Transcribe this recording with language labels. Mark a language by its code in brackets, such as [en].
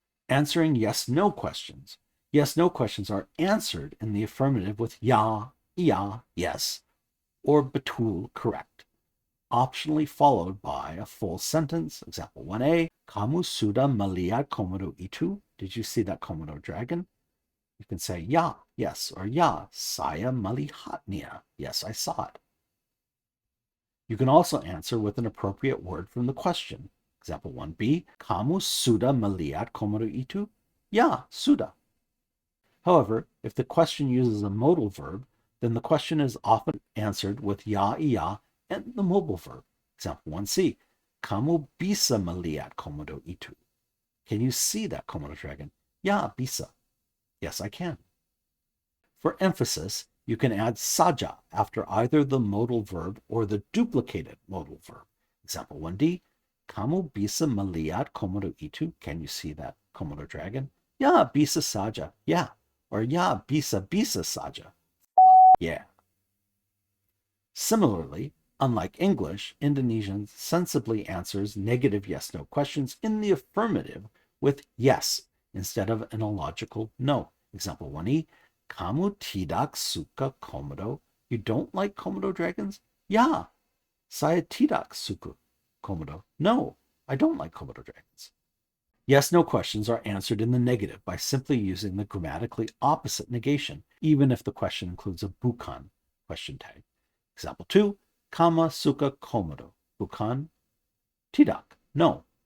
[en] Answering yes-no questions. Yes-no questions are answered in the affirmative with ya, iya, yes, or betul, correct, optionally followed by a full sentence. Example 1a, [id] kamu sudah melihat komodo itu? [en] Did you see that Komodo dragon? You can say ya, yes, or [id] ya, saya melihatnya. [en] Yes, I saw it. You can also answer with an appropriate word from the question. Example 1b, [id] kamu sudah melihat komodo itu? Ya, sudah. [en] However, if the question uses a modal verb, then the question is often answered with ya, iya, and the mobile verb. Example 1c, [id] kamu bisa melihat komodo itu? [en] Can you see that Komodo dragon? [id] Ya, bisa. [en] Yes, I can. For emphasis, you can add saja after either the modal verb or the duplicated modal verb. Example 1d, [id] kamu bisa melihat komodo itu? [en] Can you see that Komodo dragon? [id] Ya, bisa saja. [en] Yeah. [id] Or ya, bisa saja. Yeah. [en] Similarly, unlike English, Indonesian sensibly answers negative yes-no questions in the affirmative with yes instead of an illogical no. Example 1e, [id] kamu tidak suka komodo? [en] You don't like Komodo dragons? [id] Ya, saya tidak suka komodo. [en] No, I don't like Komodo dragons. Yes-no questions are answered in the negative by simply using the grammatically opposite negation, even if the question includes a bukan question tag. Example 2, [id] kama suka komodo? Bukan, tidak, [en] no.